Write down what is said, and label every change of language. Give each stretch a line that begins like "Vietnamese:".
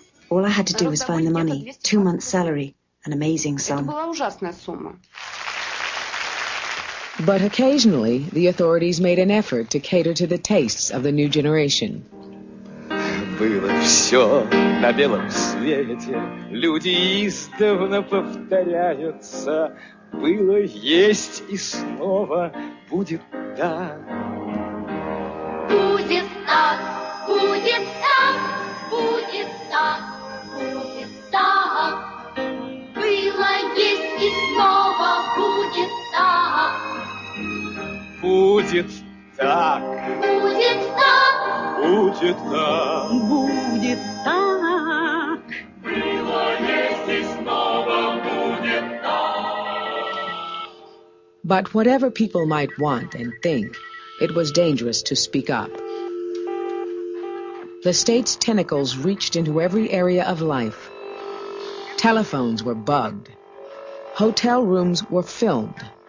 English: All I had to do was find the money. 2 months' salary. An amazing sum. But occasionally, the authorities made an effort to cater to the tastes of the new generation.
Russian: Было все на белом свете, люди издавна повторяются. Было, есть и снова будет так. Будет так, будет так, будет так, будет так. Было, есть и снова будет так. Будет так. Будет так. Будет так. Будет так. Было, есть и снова будет так.
English: But whatever people might want and think, it was dangerous to speak up. The state's tentacles reached into every area of life. Telephones were bugged. Hotel rooms were filmed.